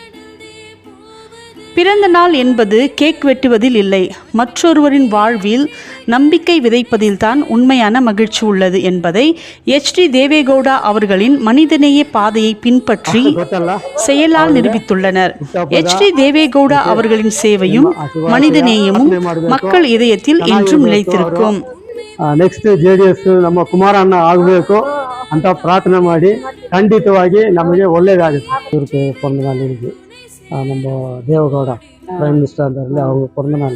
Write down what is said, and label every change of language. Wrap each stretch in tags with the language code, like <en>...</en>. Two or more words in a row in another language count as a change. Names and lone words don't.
<ta>பிறந்த நாள் என்பது கேக் வெட்டுவதில் இல்லை, மற்றொருவரின் வாழ்வில் நம்பிக்கை விதைப்பதில்தான் உண்மையான மகிழ்ச்சி உள்ளது என்பதை HD தேவேகவுடா அவர்களின் மனிதநேய பாதையை பின்பற்றி செயலால் நிரூபித்துள்ளனர். HD தேவேகவுடா அவர்களின் சேவையும் மனிதநேயமும் மக்கள் இதயத்தில் என்றும் நிலைத்திருக்கும்.</ta> <kn>ನೆಕ್ಸ್ಟ್ JDS ನಮ್ಮ ಕುಮಾರಣ್ಣ ಆಗಬೇಕು ಅಂತ ಪ್ರಾರ್ಥನೆ ಮಾಡಿ ಖಂಡಿತವಾಗಿ ನಮಗೆ ಒಳ್ಳೇದಾಗುತ್ತೆ.</kn> <ta>ಇವ್ರಿಗೆ பிறந்தநாள் நம்ம தேவகவுடா</ta> <en>prime minister</en> <ta>இருந்தார்ல, அவங்க பிறந்த நாள்.</ta>